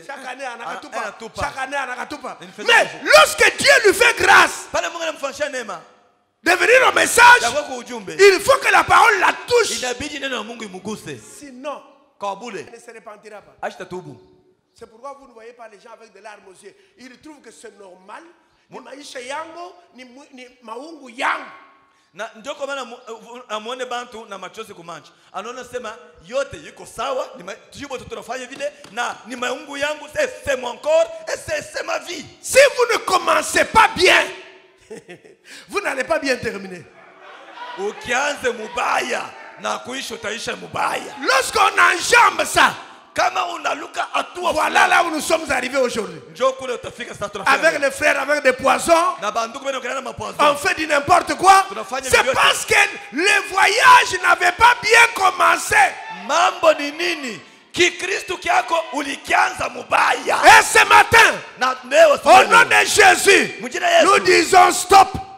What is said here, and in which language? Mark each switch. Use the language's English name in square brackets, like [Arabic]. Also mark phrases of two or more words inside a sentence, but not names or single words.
[French] Chaque année, mais lorsque Dieu lui fait grâce de venir au message, il faut que la parole la touche. Sinon, elle ne se repentira pas. C'est pourquoi vous ne voyez pas les gens avec de larmes aux yeux. Ils trouvent que c'est normal. [Swahili] Ni maisha yangu, ni maungu yangu. Na ndio kwa maana amuone bantu na machozi kumancha. Anaona sema yote yuko sawa, ni tujibu tunafanya vile na ni maungu yangu, [French] c'est mon corps et c'est ma vie. Si vous ne commencez pas bien, vous n'allez pas bien terminer. [Swahili] Ukianze mubaya na kuisha utaisha mubaya. [French] Lorsqu'on enjambe ça, voilà là où nous sommes arrivés aujourd'hui. Avec les frères, avec des poisons, on fait du n'importe quoi. C'est parce que le voyage n'avait pas bien commencé. Et ce matin, au nom de Jésus, nous disons stop.